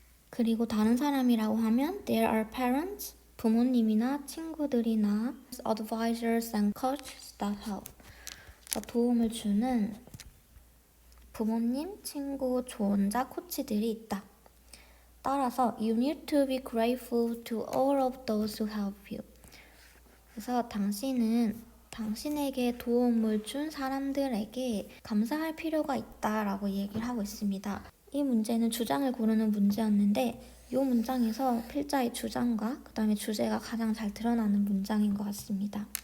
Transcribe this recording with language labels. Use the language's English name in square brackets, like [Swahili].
[Korean] 그리고 다른 사람이라고 하면 [English] there are parents, [Korean] 부모님이나 친구들이나 [English] advisors and coaches that help, [Korean] 도움을 주는 부모님, 친구, 조언자, 코치들이 있다. 따라서 [English] you need to be grateful to all of those who help you. [Korean] 그래서 당신은 당신에게 도움을 준 사람들에게 감사할 필요가 있다라고 얘기를 하고 있습니다. 이 문제는 주장을 고르는 문제였는데 이 문장에서 필자의 주장과 그 다음에 주제가 가장 잘 드러나는 문장인 것 같습니다.